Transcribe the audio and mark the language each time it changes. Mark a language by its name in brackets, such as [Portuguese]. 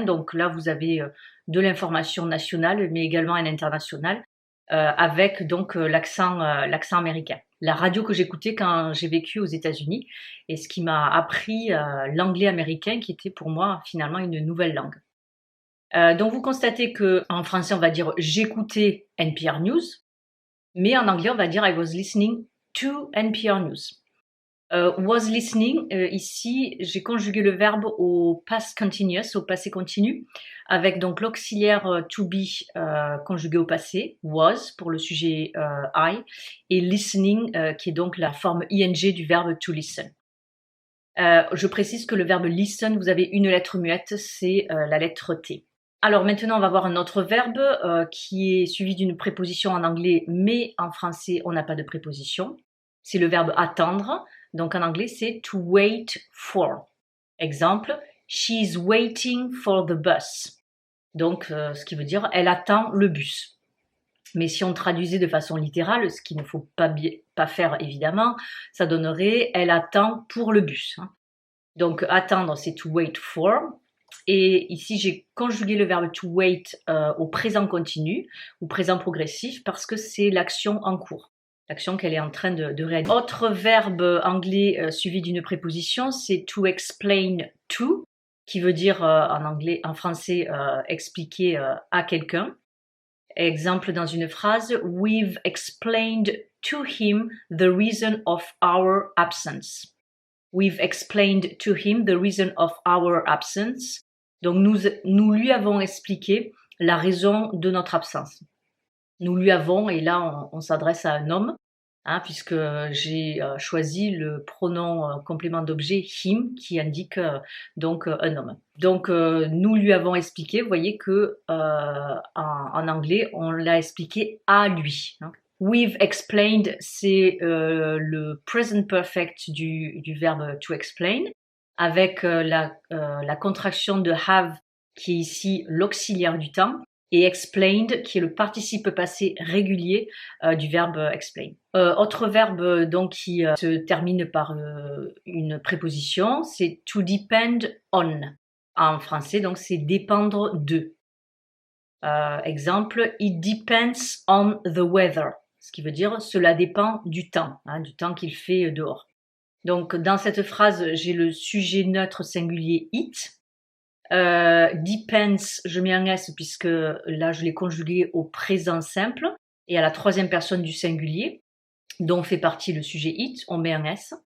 [French] Donc là, vous avez de l'information nationale, mais également à l'international, avec donc l'accent américain. La radio que j'écoutais quand j'ai vécu aux États-Unis et ce qui m'a appris l'anglais américain, qui était pour moi finalement une nouvelle langue. Donc vous constatez que en français, on va dire j'écoutais NPR News. Mais en anglais, on va dire [English] I was listening to NPR News. [French] Was listening, ici, j'ai conjugué le verbe au past continuous, au passé continu, avec donc l'auxiliaire to be conjugué au passé, was pour le sujet I, et listening qui est donc la forme ing du verbe to listen. Je précise que le verbe listen, vous avez une lettre muette, c'est la lettre T. Alors maintenant, on va voir un autre verbe qui est suivi d'une préposition en anglais, mais en français, on n'a pas de préposition. C'est le verbe attendre. Donc en anglais, c'est [English] to wait for. [French] Exemple, [English] she's waiting for the bus. [French] Donc, ce qui veut dire, elle attend le bus. Mais si on traduisait de façon littérale, ce qu'il ne faut pas faire évidemment, ça donnerait elle attend pour le bus. Donc attendre, c'est [English] to wait for. [French] Et ici, j'ai conjugué le verbe to wait au présent continu ou présent progressif parce que c'est l'action en cours, l'action qu'elle est en train de réaliser. Autre verbe anglais suivi d'une préposition, c'est [English] to explain to, [French] qui veut dire en français expliquer à quelqu'un. Exemple dans une phrase, [English] we've explained to him the reason of our absence. We've explained to him the reason of our absence. [French] Donc nous lui avons expliqué la raison de notre absence. Nous lui avons, et là on s'adresse à un homme, puisque j'ai choisi le pronom complément d'objet him qui indique donc un homme. Donc nous lui avons expliqué, vous voyez que en anglais on l'a expliqué à lui. [English] We've explained, [French] c'est le present perfect du verbe to explain, avec la contraction de have, qui est ici l'auxiliaire du temps, et explained, qui est le participe passé régulier du verbe explain. Autre verbe donc qui se termine par une préposition, c'est to depend on. En français, donc c'est dépendre de. Exemple, [English] it depends on the weather. [French] Ce qui veut dire cela dépend du temps qu'il fait dehors. Donc dans cette phrase, j'ai le sujet neutre singulier it. Depends, je mets un S puisque là je l'ai conjugué au présent simple et à la troisième personne du singulier, dont fait partie le sujet it, on met un S.